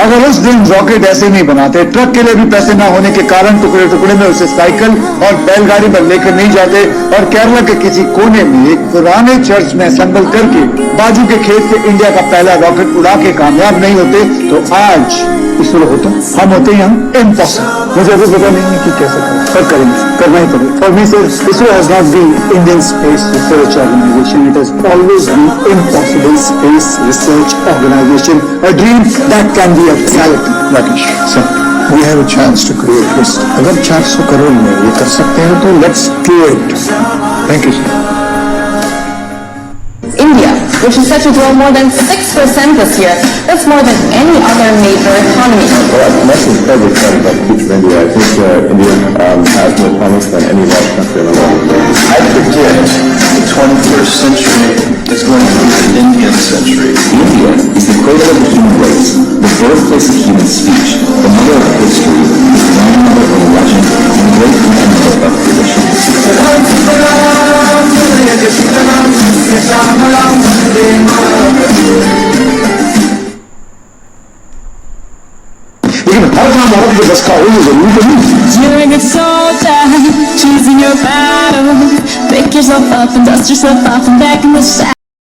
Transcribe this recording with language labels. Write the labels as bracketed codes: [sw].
[hi] अगर उस दिन रॉकेट ऐसे नहीं बनाते, ट्रक के लिए भी पैसे ना होने के कारण टुकड़े टुकड़े में उसे साइकिल और बैलगाड़ी पर लेकर नहीं जाते और केरला के किसी कोने में एक पुराने चर्च में असेंबल करके बाजू के खेत से इंडिया का पहला रॉकेट उड़ा के कामयाब नहीं होते, तो आज इसरो होता, हम होते यहाँ इम्पॉसिबल. मुझे अभी पता नहीं है कि कैसे करें, पर करेंगे, करना ही पड़ेगा. [en] For me sir, ISRO has not been Indian space research organisation, it has always been impossible space research organisation, a dream that can be a reality. Rakesh sir, we have a chance to create history. [hi] अगर 400 करोड़ में ये कर सकते हैं तो [en] let's do it. Thank you sir. India which is set to grow more than 6% this year. That's more than any other major economy. Well, I'm not incredibly excited about the future of India. I think India has more promise than any large country in the world. I predict the 21st century is going to be an Indian century. India is the cradle of the human race, the birthplace of human speech, the mother of history, the grandmother of legend, and the great grandmother of tradition. [hi] लेकिन हर काम औरत के बस का हो ये जरूरी तो नहीं। [en] You're a good soldier, choosing your battles. Pick yourself up and dust yourself off and back in the saddle.